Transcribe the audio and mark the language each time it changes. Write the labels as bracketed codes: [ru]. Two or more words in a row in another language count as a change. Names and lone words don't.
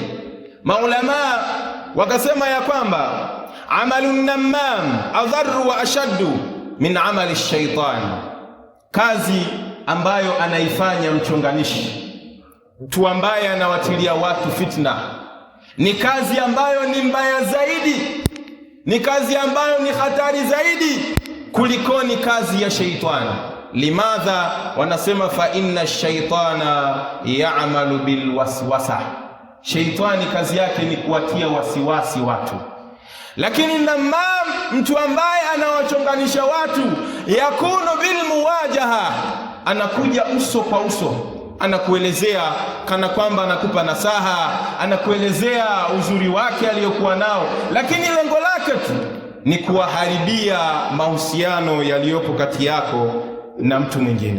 [sw] Maulama wakasema ya kwamba [ar] عمل النمام أضر وأشد من عمل الشيطان, [sw] kazi ambayo anaifanya mchonganishi, mtu ambaye anawatilia watu fitna, ni kazi ambayo ni mbaya zaidi, ni kazi ambayo ni hatari zaidi kulikoni kazi ya shaitani. [ar] Limadha? Wanasema فإن الشيطان يعمل بالوسوسة, [sw] shaitani kazi yake ni kuwatia wasiwasi watu. Lakini namam, mtu ambaye anawachonganisha watu, [ar] يكون بالمواجهة, [sw] anakuja uso kwa uso, anakuelezea kana kwamba anakupa nasaha, anakuelezea uzuri wake aliyokuwa nao, lakini lengo lake tu ni kuwaharibia mahusiano yaliyopo kati yako na mtu mwingine.